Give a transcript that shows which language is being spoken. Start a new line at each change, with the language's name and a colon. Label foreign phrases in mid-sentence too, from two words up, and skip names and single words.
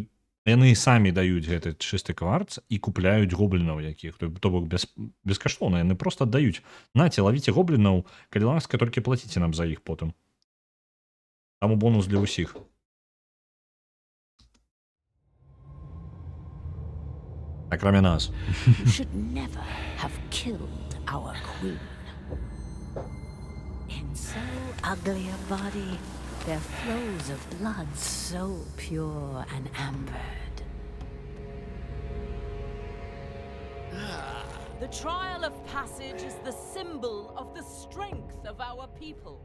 Belarusian: Яны самі даюць гэты чысты кварц і купляюць гоблінаў якіх, то бок бескаштоўна, яны проста аддаюць. Наце, лавіце гоблінаў, калі ласка, толькі плаціце нам за іх потым. Таму бонус для ўсіх. Акрамя нас.
English: You should never have killed our queen. In so ugly a body, there flows of blood so pure and ambered. The trial of passage is the symbol of the strength of our people.